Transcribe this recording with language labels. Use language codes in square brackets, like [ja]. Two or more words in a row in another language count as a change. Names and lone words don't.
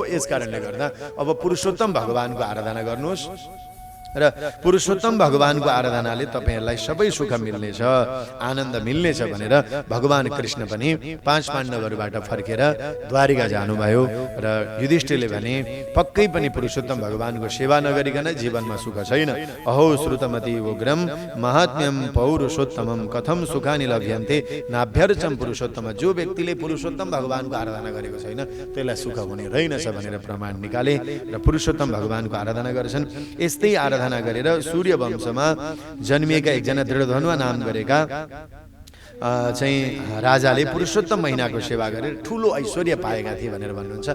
[ne] यस कारणले गर्दा अब पुरुषोत्तम भगवानको आराधना गर्नुहोस् र पुरुषोत्तम भगवानको आराधनाले तपाईहरूलाई सबै सुख मिल्नेछ, आनन्द मिल्नेछ भनेर भगवान कृष्ण पनि 5 पाण्डवहरूबाट फर्केर द्वारिका जानुभयो। र युधिष्ठिरले भने पक्कै पनि पुरुषोत्तम भगवानको सेवा नगरिकन जीवनमा सुख छैन। [sa] अहो श्रुतमती उग्रम महात्म्यम पौरुषोत्तमम कथम सुखानि लभ्यन्ते नाभ्यर्चम पुरुषोत्तम। [ne] जो व्यक्तिले पुरुषोत्तम भगवानको आराधना गरेको छैन त्यसलाई सुख हुने रहेनछ भनेर प्रमाण निकाले र पुरुषोत्तम भगवानको आराधना गर्छन्। यस्तै आराधना गरेर सूर्य वंशमा जन्मिएका एकजना दृढधनुवा नाम गरेका चाहिँ राजाले पुरुषोत्तम महिनाको सेवा गरेर ठुलो ऐश्वर्य पाएका थिए भनेर भन्नुहुन्छ।